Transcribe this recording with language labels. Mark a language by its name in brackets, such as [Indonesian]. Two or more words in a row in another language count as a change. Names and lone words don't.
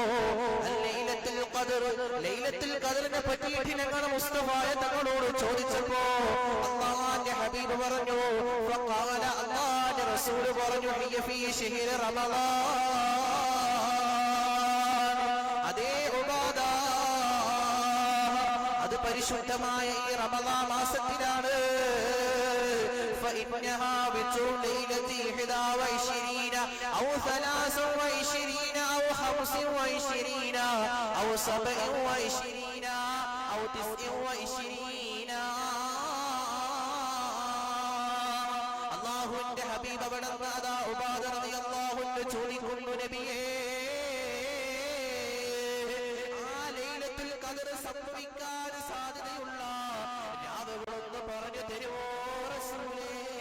[Malayalam] ലൈലത്തുൽ ഖദ്ർ, ലൈലത്തുൽ ഖദ്റിനെ പറ്റിയിട്ട് ഞങ്ങൾ മുസ്തഫായ തങ്ങളോട് ചോദിച്ചപ്പോ അല്ലാഹുവിന്റെ ഹബീബ് പറഞ്ഞു, ഫഖാല, അല്ലാഹുവിന്റെ റസൂൽ പറഞ്ഞു, [Arabic] هي في شهر رمضان. [Malayalam] അതേ ഉബാദ, അത് പരിശുദ്ധമായ ഈ റമളാൻ മാസത്തിലാണ്. [Arabic] فإنها بطول ليلة 21 أو 23 أو 25 أو 27 أو 29. [Malayalam] അല്ലാഹുവിന്റെ ഹബീബ് അവിടുന്ന് അതാ ഉബാദ [Arabic] رضي الله عنه [Malayalam] ചോദിക്കുന്നു, നബിയേ, ആ ലൈലത്തുൽ ഖദ്ർ സംഭവിക്കാൻ സാധ്യതയുള്ള രാവുകളൊന്ന് പറഞ്ഞു തരുമോ റസൂലേ?